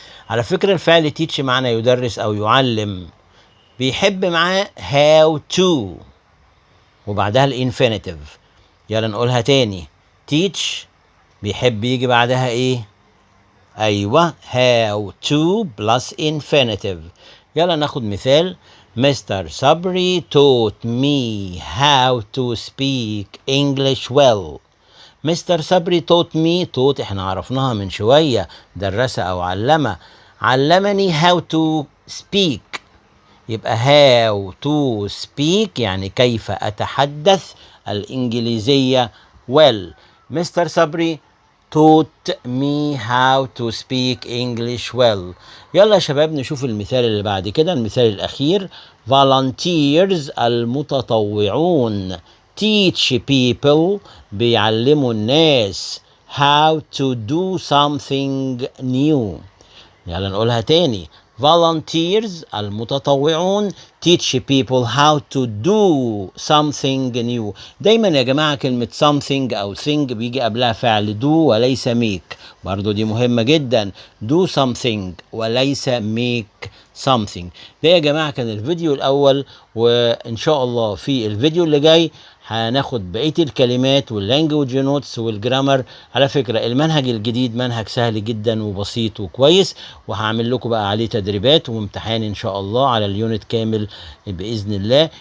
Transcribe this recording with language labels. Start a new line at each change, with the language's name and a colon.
Arabic: على فكرة الفعل teach معنى يدرس أو يعلم، بيحب معاه
English: how to
Arabic: وبعدها الانفينيتيف. يلا نقولها تاني. teach بيحب يجي بعدها ايه؟ ايوه
English: how to plus infinitive.
Arabic: يلا ناخد مثال. Mr.
English: Sabri taught me how to speak English well. Mr. Sabri taught me.
Arabic: taught احنا عرفناها من شوية، درس او علمني
English: how to speak.
Arabic: يبقى
English: how to speak
Arabic: يعني كيف أتحدث الإنجليزية well.
English: Mr. Sabri taught me how to speak English well.
Arabic: يلا يا شباب نشوف المثال اللي بعد كده، المثال الأخير.
English: volunteers
Arabic: المتطوعون
English: teach people
Arabic: بيعلموا الناس
English: how to do something new. يلا نقولها تاني. volunteers
Arabic: المتطوعون
English: teach people how to do something new.
Arabic: دايما يا جماعة كلمة something أو thing بيجي قبلها فعل do وليس make، برضو دي مهمة جدا.
English: do something
Arabic: وليس
English: make something.
Arabic: ده يا جماعة كان الفيديو الأول، وإن شاء الله في الفيديو اللي جاي هناخد بقية الكلمات واللانجوج نوتس والجرامر. على فكرة المنهج الجديد منهج سهل جدا وبسيط وكويس، وهعمل لكم بقى عليه تدريبات وامتحان ان شاء الله على اليونت كامل باذن الله.